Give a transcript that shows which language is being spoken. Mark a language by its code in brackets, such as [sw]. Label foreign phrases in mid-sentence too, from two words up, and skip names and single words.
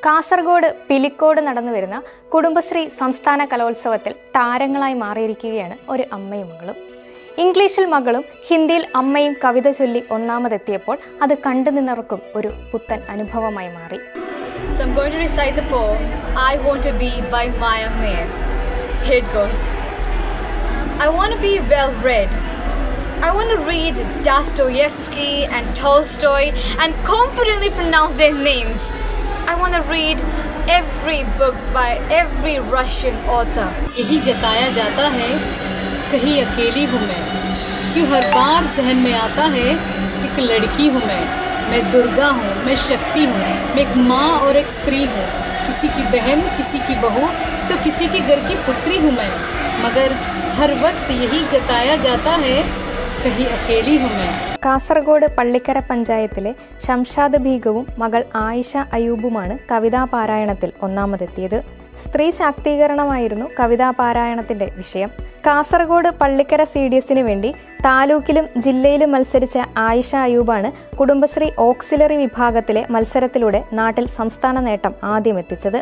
[ml] കാസർഗോഡ് പിലിക്കോട് നടന്നുവരുന്ന കുടുംബശ്രീ സംസ്ഥാന കലോത്സവത്തിൽ താരങ്ങളായി മാറിയിരിക്കുകയാണ് ഒരു അമ്മയും മകളും. ഇംഗ്ലീഷിൽ മകളും ഹിന്ദിയിൽ അമ്മയും കവിത ചൊല്ലി ഒന്നാമതെത്തിയപ്പോൾ അത് കണ്ടു നിന്നവർക്കും ഒരു പുത്തൻ അനുഭവമായി മാറി. [en] So I'm going to recite the poem I Want to Be by Maya Mir. Here it goes. I want to be well read. I want to read Dostoevsky and Tolstoy and confidently pronounce their names. I want to read every book by every Russian author. [hi] यही जताया जाता है कहीं अकेली हूँ मैं, क्यों हर बार जहन में आता है एक लड़की हूँ मैं दुर्गा हूँ, मैं शक्ति हूँ, मैं एक माँ और एक स्त्री हूँ, किसी की बहन, किसी की बहू तो किसी के घर की पुत्री हूँ मैं, मगर हर वक्त यही जताया जाता है कहीं अकेली हूँ मैं. [ml] കാസർഗോഡ് പള്ളിക്കര പഞ്ചായത്തിലെ ഷംഷാദ് ബീഗവും മകൾ ആയിഷ അയൂബുമാണ് കവിതാപാരായണത്തിൽ ഒന്നാമതെത്തിയത്. സ്ത്രീ ശാക്തീകരണമായിരുന്നു കവിതാപാരായണത്തിന്റെ വിഷയം. കാസർഗോഡ് പള്ളിക്കര CDSന് വേണ്ടി താലൂക്കിലും ജില്ലയിലും മത്സരിച്ച ആയിഷ അയൂബാണ് കുടുംബശ്രീ ഓക്സിലറി വിഭാഗത്തിലെ മത്സരത്തിലൂടെ നാട്ടിൽ സംസ്ഥാന നേട്ടം ആദ്യമെത്തിച്ചത്.